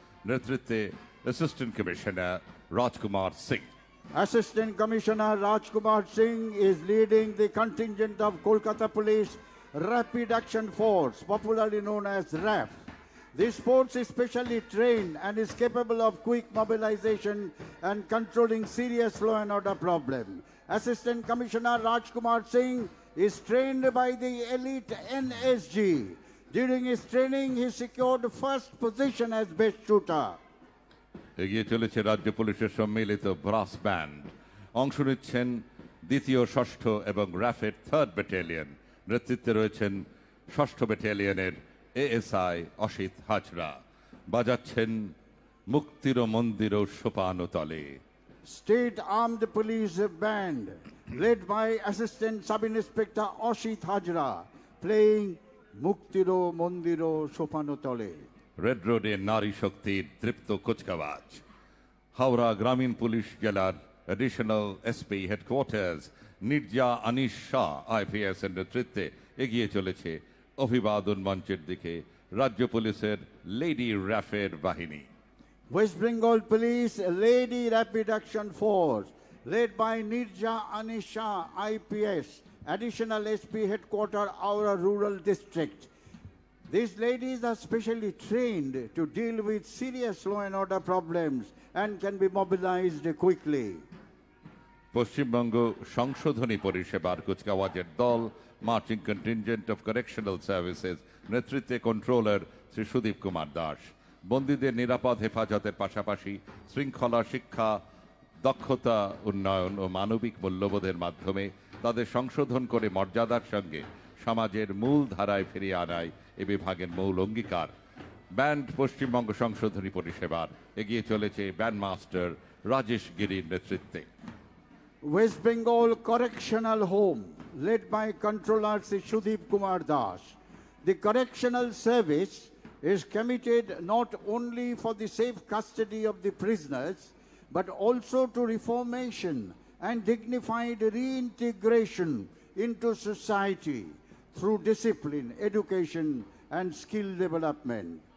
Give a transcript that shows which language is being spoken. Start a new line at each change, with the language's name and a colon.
Bangla: নেতৃত্বে assistant commissioner Rajkumar Singh.
English: Assistant Commissioner Rajkumar Singh is leading the contingent of Kolkata Police Rapid Action Force, popularly known as RAF. This force is specially trained and is capable of quick mobilization and controlling serious law and order problem. Assistant Commissioner Rajkumar Singh is trained by the elite NSG. During his training, he secured first position as best shooter.
Bangla: এগিয়ে চলেছে রাজ্য পুলিশের সম্মিলিত brass band. অংশ নিচ্ছেন দ্বিতীয়, ষষ্ঠ এবং র্যাফের 3rd ব্যাটালিয়ন। নেতৃত্বে রয়েছেন 6ষ্ঠ ব্যাটালিয়নের এএসআই অসিত হাজরা। বাজাচ্ছেন মুক্তির মন্দির সোপানতলে।
English: State Armed Police Band, led by Assistant Sub-Inspector Oshit Hajra, playing Muktiro Mondiro Sopanotole.
Bangla: Red রোডে নারী শক্তির তৃপ্ত কুচকাওয়াজ। হাওড়া গ্রামীণ পুলিশ জেলার additional SP headquarters Neerja Anis Shah IPS এর নেতৃত্বে এগিয়ে চলেছে অভিবাদন মঞ্চের দিকে রাজ্য পুলিশের লেডি র্যাফের বাহিনী।
English: West Bengal Police Lady Rapid Action Force, led by Nirja Anisha IPS, Additional SP Headquarter, Aura Rural District. These ladies are specially trained to deal with serious law and order problems and can be mobilized quickly.
Bangla: Paschimbanga সংশোধনী পরিষেবার কুচকাওয়াজের দল marching contingent of correctional services নেতৃত্বে controller Shri Sudip Kumar Das বন্দীদের নিরাপদ হেফাজতের পাশাপাশি শৃঙ্খলা শিক্ষা দক্ষতা উন্নয়ন ও মানবিক মূল্যবোধের মাধ্যমে তাদের সংশোধন করে মর্যাদার সঙ্গে সমাজের মূল ধারায় ফিরিয়ে আনায় এ বিভাগের মূল অঙ্গীকার। ব্যান্ড পশ্চিমবঙ্গ সংশোধনী পরিষেবার এগিয়ে চলেছে ব্যান্ড মাস্টার রাজেশ গিরির নেতৃত্বে।
English: West Bengal Correctional Home, led by Controller Sri Sudeep Kumar Das. The correctional service is committed not only for the safe custody of the prisoners, but also to reformation and dignified reintegration into society through discipline, education, and skill development.